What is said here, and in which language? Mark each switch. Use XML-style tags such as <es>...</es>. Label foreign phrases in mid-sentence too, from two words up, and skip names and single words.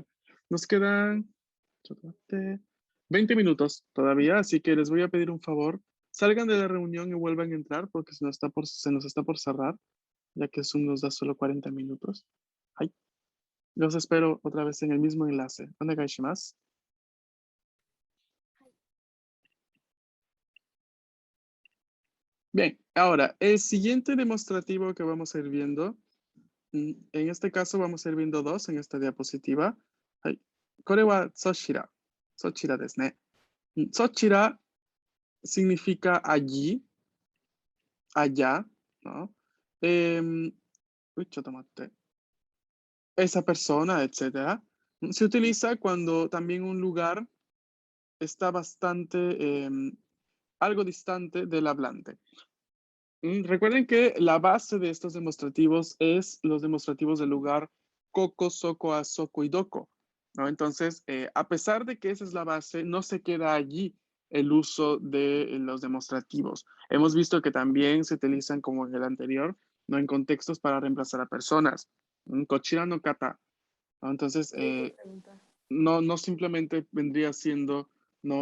<es>Nos quedan 20 minutos todavía, así que les voy a pedir un favor. Salgan de la reunión y vuelvan a entrar porque se nos está por cerrar, ya que Zoom nos da solo 40 minutos. Ay. Los espero otra vez en el mismo enlace.</es> <ja>お願いします.</ja> <es>Bien, ahora, el siguiente demostrativo que vamos a ir viendo, en este caso vamos a ir viendo dos en esta diapositiva. Ay.</es> <ja>これはそちら。そちらですね.</ja> <es>Sochira significa allí, allá, ¿no? Uy, chotomate. Esa persona, etcétera. Se utiliza cuando también un lugar está bastante, algo distante del hablante. Recuerden que la base de estos demostrativos es los demostrativos del lugar</es> <ja>ここ、そこ、あそこ</ja> <es>y doko, ¿no? Entonces, a pesar de que esa es la base, no se queda allí el uso de los demostrativos. Hemos visto que también se utilizan como en el anterior, ¿no? En contextos para reemplazar a personas.</es> <ja>こちらの方、¿no?</ja> <es>Entonces, no simplemente vendría siendo, ¿no?</es>